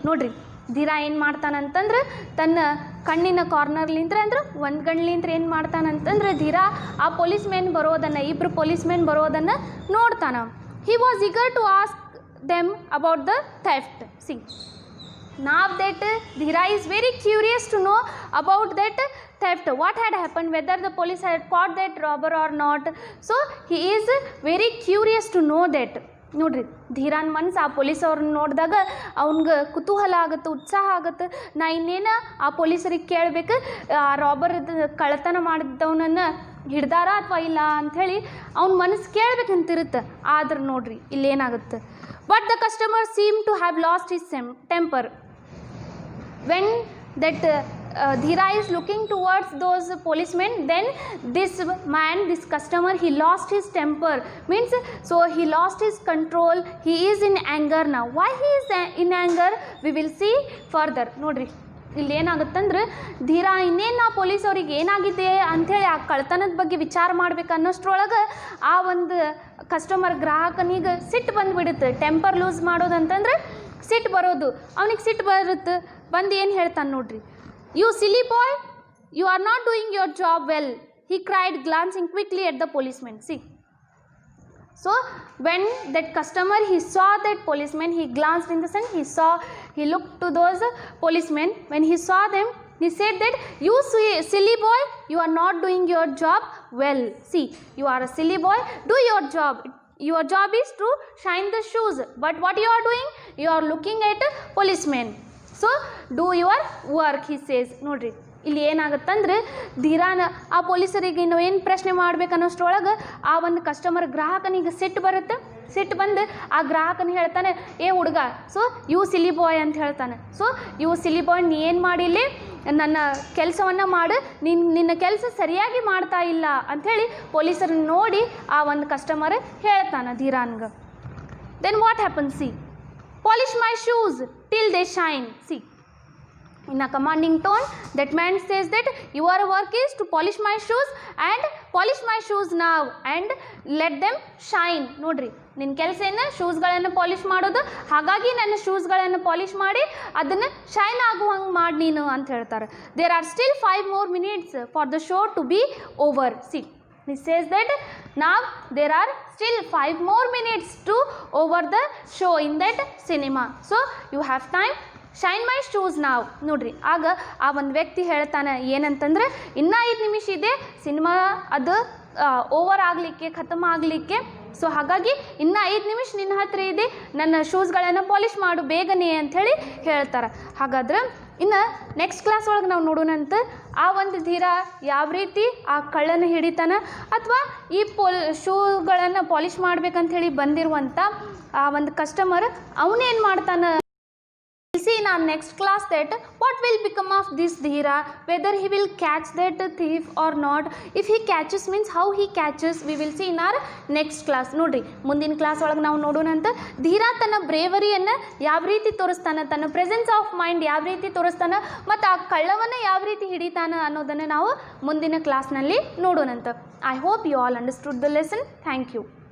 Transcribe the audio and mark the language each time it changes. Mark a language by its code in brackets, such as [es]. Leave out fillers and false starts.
[kn] ನೋಡ್ರಿ, ಧೀರಾ ಏನು ಮಾಡ್ತಾನಂತಂದ್ರೆ ತನ್ನ ಕಣ್ಣಿನ ಕಾರ್ನರ್ಲಿಂತ್ರ ಅಂದ್ರೆ ಒಂದು ಗಣ್ಲಿಂತ್ರ ಏನು ಮಾಡ್ತಾನಂತಂದ್ರೆ ಧೀರಾ ಆ ಇಬ್ಬರು ಪೊಲೀಸ್ಮೆನ್ ಬರೋದನ್ನು ನೋಡ್ತಾನ. [en] He was eager to ask them about the theft. See, now that Dhira is very curious to know about that theft, what had happened, whether the police had caught that robber or not. So he is very curious to know that. [kn] ನೋಡ್ರಿ, ಧೀರಾನ್ ಮನ್ಸು ಆ police ಅವ್ರನ್ನ ನೋಡಿದಾಗ ಅವ್ನಿಗೆ ಕುತೂಹಲ ಆಗುತ್ತೆ, ಉತ್ಸಾಹ ಆಗುತ್ತೆ. ನಾ ಇನ್ನೇನು ಆ ಪೊಲೀಸರಿಗೆ ಕೇಳಬೇಕು, ಆ ರಾಬರ್ ಕಳ್ಳತನ ಮಾಡಿದವನನ್ನು ಹಿಡ್ದಾರ ಅಥವಾ ಇಲ್ಲ ಅಂಥೇಳಿ ಅವ್ನ ಮನಸ್ಸು ಕೇಳಬೇಕಂತಿರುತ್ತೆ. ಆದ್ರೆ ನೋಡ್ರಿ ಇಲ್ಲೇನಾಗುತ್ತೆ, [en] but the customer seemed to have lost his temper. When that Dhira is looking towards those policemen, then this customer, he lost his temper, means so he lost his control. He is in anger now. Why he is in anger, we will see further. [kn] ನೋಡ್ರಿ, ಇಲ್ಲಿ ಏನಾಗುತ್ತಂದ್ರೆ ಧೀರಾ ಇನ್ನೇನು ಆ police ಅವ್ರಿಗೆ ಏನಾಗಿದೆ ಅಂಥೇಳಿ ಆ ಕಳ್ತನದ ಬಗ್ಗೆ ವಿಚಾರ ಮಾಡ್ಬೇಕು ಅನ್ನೋಷ್ಟ್ರೊಳಗೆ ಆ ಒಂದು ಕಸ್ಟಮರ್ ಗ್ರಾಹಕನಿಗೆ ಸಿಟ್ಟು ಬಂದುಬಿಡುತ್ತೆ. ಟೆಂಪರ್ ಲೂಸ್ ಮಾಡೋದಂತಂದ್ರೆ ಸಿಟ್ಟು ಬರೋದು, ಅವನಿಗೆ ಸಿಟ್ಟು ಬರುತ್ತೆ. ಬಂದು ಏನು ಹೇಳ್ತಾನೆ ನೋಡ್ರಿ, [en] You silly boy, you are not doing your job well, he cried, glancing quickly at the policeman. See, so when that customer, he saw that policeman, he glanced in the sense, he looked to those policemen. When he saw them, he said that, you silly boy, you are not doing your job well. See, you are a silly boy, do your job. Your job is to shine the shoes, but what you are doing, you are looking at a policeman. So do your work, he says. [kn] ನೋಡ್ರಿ, ಇಲ್ಲಿ ಏನಾಗುತ್ತಂದ್ರೆ ಧೀರಾನ ಆ ಪೊಲೀಸರಿಗೆ ನಾವು ಏನು ಪ್ರಶ್ನೆ ಮಾಡ್ಬೇಕು ಅನ್ನೋಷ್ಟ್ರೊಳಗೆ ಆ ಒಂದು ಕಸ್ಟಮರ್ ಗ್ರಾಹಕನಿಗೆ ಸಿಟ್ಟು ಬರುತ್ತೆ. ಸಿಟ್ಟು ಬಂದು ಆ ಗ್ರಾಹಕನಿಗೆ ಹೇಳ್ತಾನೆ, ಏ ಹುಡುಗ, [en] so you silly boy [kn] ಅಂತ ಹೇಳ್ತಾನೆ. [en] so you silly boy, [kn] ನೀ ಏನು ಮಾಡಿಲ್ಲಿ, ನನ್ನ ಕೆಲಸವನ್ನು ಮಾಡು, ನಿನ್ನ ಕೆಲಸ ಸರಿಯಾಗಿ ಮಾಡ್ತಾ ಇಲ್ಲ ಅಂಥೇಳಿ ಪೊಲೀಸರನ್ನ ನೋಡಿ ಆ ಒಂದು ಕಸ್ಟಮರ್ ಹೇಳ್ತಾನೆ ಧೀರಾನ್ಗೆ. [en] Then what happen, see, polish my shoes till they shine. See, in a commanding tone, that man says that your work is to polish my shoes, and polish my shoes now and let them shine. [kn] ನೋಡ್ರಿ, ನಿನ್ನ ಕೆಲಸ ಏನು, ಶೂಸ್ಗಳನ್ನು polish ಮಾಡೋದು. ಹಾಗಾಗಿ ನನ್ನ ಶೂಸ್ಗಳನ್ನು polish ಮಾಡಿ ಅದನ್ನು shine ಆಗುವಂಗೆ ಮಾಡಿ ನೀನು ಅಂತ ಹೇಳ್ತಾರೆ. [en] There are still 5 more minutes for the show to be over. See, he says that now there are still 5 more minutes to over the show in that cinema, so you have time, shine my shoes now. [kn] ನೋಡ್ರಿ, ಆಗ ಆ ಒಂದು ವ್ಯಕ್ತಿ ಹೇಳ್ತಾನೆ ಏನಂತಂದ್ರೆ, ಇನ್ನೂ 5 ನಿಮಿಷ ಇದೆ ಸಿನಿಮಾ ಅದು ಓವರ್ ಆಗಲಿಕ್ಕೆ, ಖತಮ್ ಆಗಲಿಕ್ಕೆ. ಸೊ ಹಾಗಾಗಿ ಇನ್ನೂ 5 ನಿಮಿಷ ನಿನ್ನ ಹತ್ರ ಇದೆ, ನನ್ನ ಶೂಸ್ಗಳನ್ನು ಪಾಲಿಷ್ ಮಾಡು ಬೇಗನೆ ಅಂಥೇಳಿ ಹೇಳ್ತಾರೆ. ಹಾಗಾದ್ರೆ ಇನ್ನು ನೆಕ್ಸ್ಟ್ ಕ್ಲಾಸ್ ಒಳಗೆ ನಾವು ನೋಡೋಣಂತ ಆ ಒಂದು ಧೀರಾ ಯಾವ ರೀತಿ ಆ ಕಳ್ಳನ ಹಿಡಿತಾನ, ಅಥವಾ ಈ ಶೂಗಳನ್ನು ಪಾಲಿಷ್ ಮಾಡ್ಬೇಕಂಥೇಳಿ ಬಂದಿರುವಂಥ ಆ ಒಂದು ಕಸ್ಟಮರ್ ಅವನೇನು ಮಾಡ್ತಾನೆ. [en] See in our next class that what will become of this Dhira, whether he will catch that thief or not. If he catches means how he catches, we will see in our next class. [kn] ನೋಡ್ರಿ, ಮುಂದಿನ class ಒಳಗೆ ನಾವು ನೋಡೋಣಂತ ಧೀರಾ ತನ್ನ ಬ್ರೇವರಿಯನ್ನು ಯಾವ ರೀತಿ ತೋರಿಸ್ತಾನೆ, ತನ್ನ presence of mind ಯಾವ ರೀತಿ ತೋರಿಸ್ತಾನೆ, ಮತ್ತು ಆ ಕಳ್ಳವನ್ನು ಯಾವ ರೀತಿ ಹಿಡಿತಾನೆ ಅನ್ನೋದನ್ನು ನಾವು ಮುಂದಿನ ಕ್ಲಾಸ್ನಲ್ಲಿ ನೋಡೋಣಂತ. [en] I hope you all understood the lesson. Thank you.